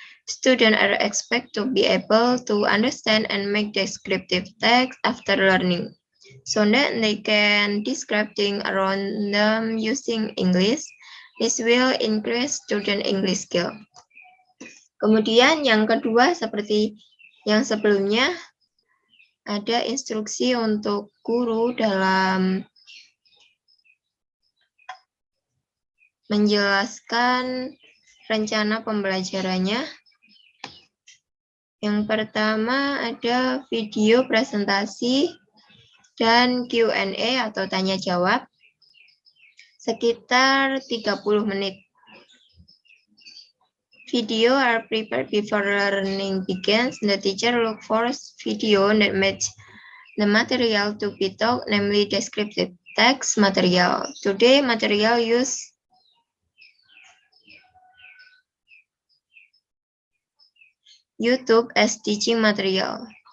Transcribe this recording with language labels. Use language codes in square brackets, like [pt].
[en] Students are expected to be able to understand and make descriptive text after learning, so that they can describe things around them using English. This will increase student English skill. [id] Kemudian yang kedua seperti yang sebelumnya, ada instruksi untuk guru dalam menjelaskan rencana pembelajarannya. Yang pertama ada video presentasi dan Q&A atau tanya jawab sekitar 30 menit. [en] Video are prepared before learning begins. The teacher look for video that match the material to be taught, namely descriptive text material. Today, material use YouTube as teaching material.